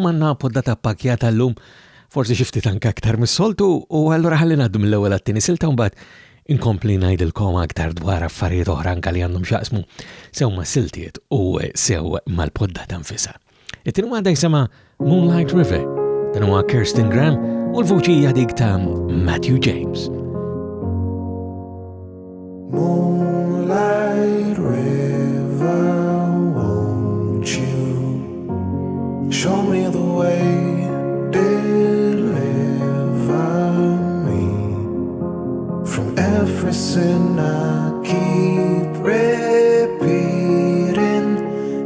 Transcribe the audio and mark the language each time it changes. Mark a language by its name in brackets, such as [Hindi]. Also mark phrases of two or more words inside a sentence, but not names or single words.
[Maltese] għandna poddata pakkjata llum forsi xi ftit anke aktar mis-soltu u allura ħalli ngħaddu mill-ewwel għat-tieni silta u mbagħad inkompli ngħidilkom aktar dwar affarijiet oħra anke li għandhom x'jaqsmu sew mas-siltiet u sew mal-poddata nfisha. It-tieni waħda jisimha Moonlight River, dan huwa Kirsten Graham u l-vuċi hija dik ta' Matthew James. [English] Moonlight River, won't you show me the way, deliver me from every sin I keep repeating.